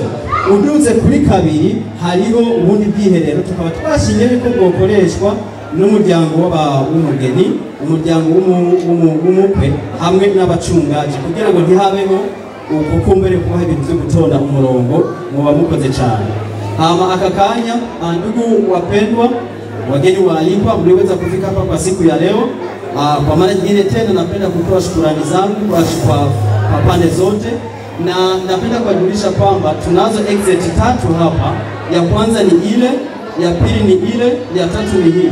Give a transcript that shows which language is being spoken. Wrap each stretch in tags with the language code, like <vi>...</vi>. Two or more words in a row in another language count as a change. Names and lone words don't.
<rn>Uduze kuri kabiri hariho ubundi bwiherero. Tukaba twashingiye ko bwokoreshwa n'umuryango w'umugeni, umuryango w'umukwe hamwe n'abacungaji, kugira ngo ntihabeho ukukumbere kubaha ibintu byo gutonda umurongo. Muba mukoze cyane. Hama aka kanya</rn> <sw>ndugu wapendwa, wageni waalikwa mliweza kufika hapa kwa siku ya leo. Kwa mara nyingine tena napenda kutoa shukrani zangu kwa pande zote, na napenda kuwajulisha kwamba tunazo exit tatu hapa. Ya kwanza ni ile, ya pili ni ile, ya tatu ni hii.</sw>